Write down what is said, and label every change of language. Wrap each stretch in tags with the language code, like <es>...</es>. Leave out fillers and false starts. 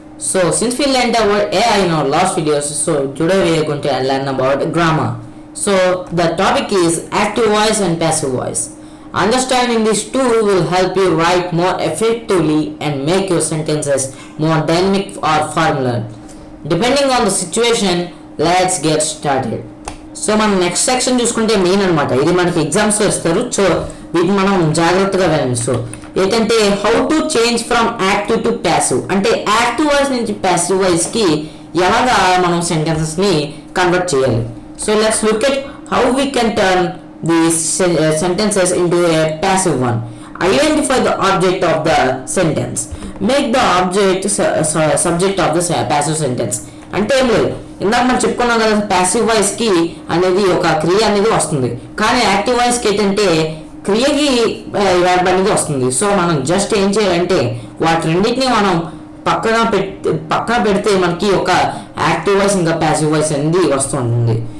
<en>So since we learned about AI in our last videos, so today we are going to learn about grammar. So the topic is active voice and passive voice. Understanding these two will help you write more effectively and make your sentences more dynamic or formal. Depending on the situation, let's get started.</en> <te>So మనం next section చూసుకుంటే main అనమాట. ఇది మనకి ఎగ్జామ్స్లో ఇస్తారు. So వీటిని మనం జాగ్రత్తగా వెళ్ళండి. సో ఏంటంటే</te> <en>how to change from active to passive,</en> <te>అంటే యాక్టివ్ వాయిస్ నుంచి ప్యాసివ్ వాయిస్కి ఎలాగా మనం సెంటెన్సెస్ని కన్వర్ట్ చేయాలి.</te> <en>So let's look at how we can turn the sentences into a passive one. Identify the object of the sentence. Make the object subject of the passive sentence.</en> <te>అంటే ఏం లేదు, ఇందాక మనం చెప్పుకున్నాం కదా, ప్యాసివ్ వాయిస్ కి అనేది ఒక క్రియ అనేది వస్తుంది, కానీ యాక్టివ్ వాయిస్ కి ఏంటంటే క్రియకి వర్బ్ అనేది వస్తుంది. సో మనం జస్ట్ ఏం చేయాలంటే వాటి రెండింటిని మనం పక్కన పెడితే మనకి ఒక యాక్టివ్ వాయిస్ ఇంకా ప్యాసివ్ వాయిస్ అనేది వస్తుంది.</te>